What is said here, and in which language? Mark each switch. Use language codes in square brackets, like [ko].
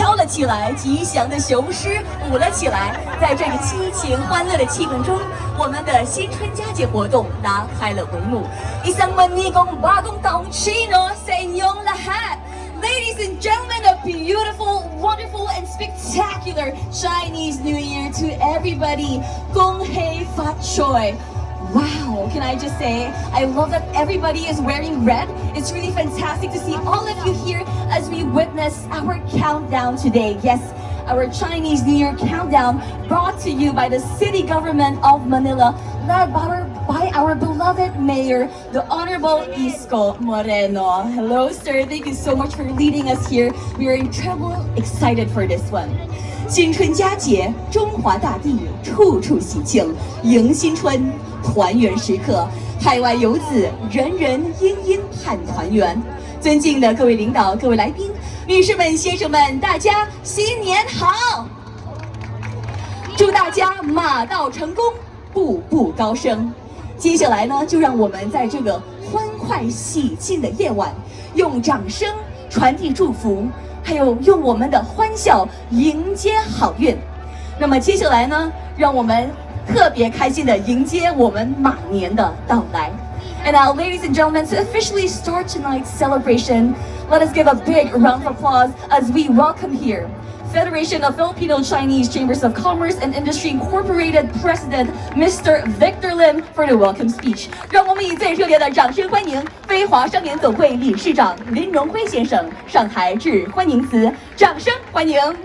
[zh] 起来，吉祥的雄狮舞了起来。在这个激情欢乐的气氛中，我们的新春佳节活动拉开了帷幕。 [tl] Isang manigong bagong taong Chino sa inyong lahat. [en] Ladies and gentlemen, a beautiful, wonderful, and spectacular Chinese New Year to everybody. Gong Hei Fat Choi. Wow, can I just say, I love that everybody is wearing red. It's really fantastic to see all of you here as we witness our countdown today. Yes, our Chinese New Year countdown brought to you by the city government of Manila, led by our beloved mayor, the Honorable Isko Moreno. Hello, sir. Thank you so much for leading us here. We are incredibly excited for this one. [zh] 新春佳节，中华大地处处喜庆，迎新春，团圆时刻，海外游子人人殷殷盼团圆。尊敬的各位领导、各位来宾、女士们、先生们，大家新年好！祝大家马到成功，步步高升。接下来呢，就让我们在这个欢快喜庆的夜晚，用掌声传递祝福。还有用我们的欢笑迎接好运。那么接下来呢，让我们特别开心的迎接我们马年的到来。 [en] And now, ladies and gentlemen, to officially start tonight's celebration, let us give a big round of applause as we welcome here Federation of Filipino Chinese Chambers of Commerce and Industry Incorporated President Mr. Victor Lim for the welcome speech. [zh] 让我们以最热烈的掌声欢迎飞华商联总会理事长林荣辉先生上台致欢迎词，掌声欢迎。